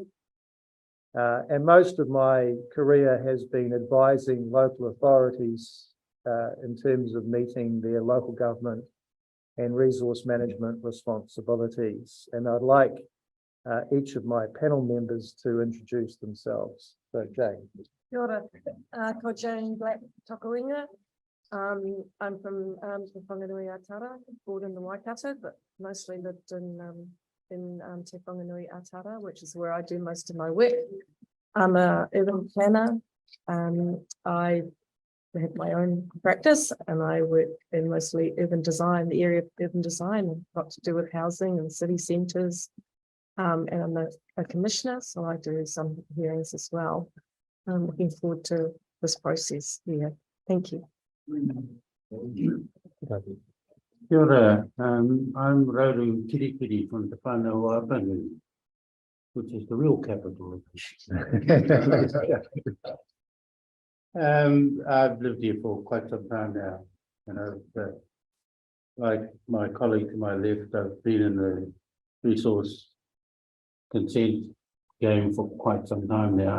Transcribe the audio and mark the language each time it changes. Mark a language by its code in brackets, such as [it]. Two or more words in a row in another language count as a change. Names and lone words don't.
[en] And most of my career has been advising local authorities in terms of meeting their local government and resource management responsibilities. And I'd like each of my panel members to introduce themselves. So Jane. [mi] Kia ora, ko Jane Black Tokawenga. [en] I'm from Te Whanganui Atara, born in the Waikato, but mostly lived in Te Whanganui Atara, which is where I do most of my work. I'm an urban planner. I have my own practice and I work in mostly urban design, the area of urban design, got to do with housing and city centres. And I'm a commissioner, so I do some hearings as well. I'm looking forward to this process here. Thank you. [mi] Kia ora, [en] I'm Rauru Kirikiri from Te Whanau Apanu. which is the real capital. I've lived here for quite some time now, you know, but like my colleague to my left, I've been in the resource consent game for quite some time now.